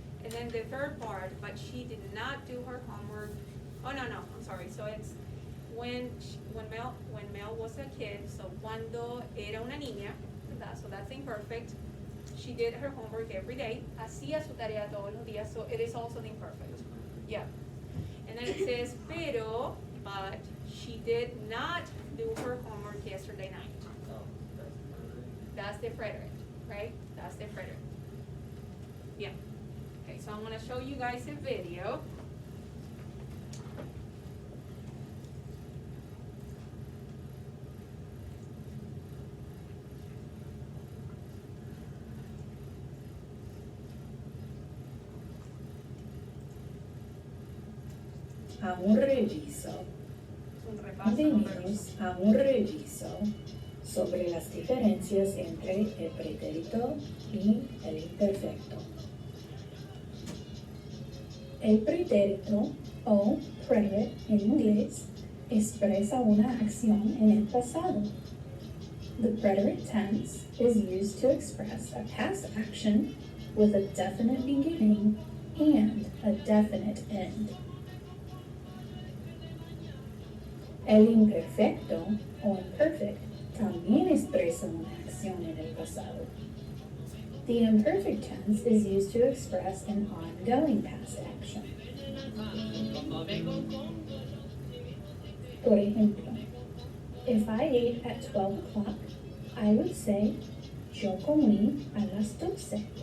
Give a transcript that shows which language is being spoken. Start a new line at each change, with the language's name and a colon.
English: And then the third part, but she did not do her homework. Oh, no, I'm sorry. So it's when Mel was a kid, so
Spanish: cuando era una niña, ¿verdad?
English: So that's imperfect. She did her homework every day.
Spanish: Hacía su tarea todos los días,
English: so it is also the imperfect. Yeah. And then it says, but she did not do her homework yesterday night. Oh, That's the preterite, right? That's the preterite. Yeah. Okay, so I'm going to show you guys a video.
Spanish: A un reviso. Un repaso. Venimos a un reviso sobre las diferencias entre el pretérito y el imperfecto. El pretérito o preterite en inglés expresa una acción en el pasado.
English: The preterite tense is used to express a past action with a definite beginning and a definite end.
Spanish: El imperfecto o imperfect también expresa una acción en el pasado.
English: The imperfect tense is used to express an ongoing past action.
Spanish: Por ejemplo,
English: if I ate at 12 o'clock, I would say,
Spanish: yo comí a las 12.